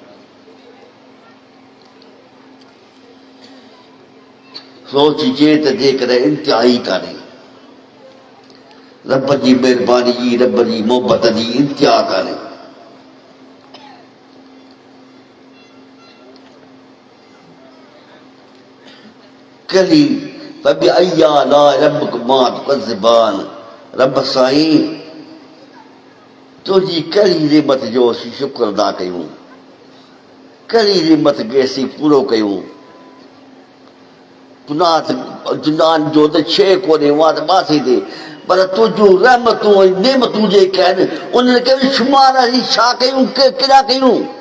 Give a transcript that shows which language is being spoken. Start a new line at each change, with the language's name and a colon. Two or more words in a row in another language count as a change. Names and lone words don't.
Sindhi: सोचिजे त जेकॾहिं इंतिहाई कान्हे रब जी महिरबानी जी रब जी मोहबत जी इंतिहा कान्हे
Arabic: كلي فبأي آلاء ربكما تكذبان
Sindhi: रब साईं तुंहिंजी कहिड़ी नेमत जो असीं शुक्र अदा कयूं कहिड़ी नेमत खे असीं पूरो कयूं जुनान जो त शइ कोन्हे उहा त बासी थिए पर तुंहिंजूं रहमतूं ऐं नेमतूं जेके आहिनि उन्हनि खे बि शुमार असीं छा कयूं केॾा कयूं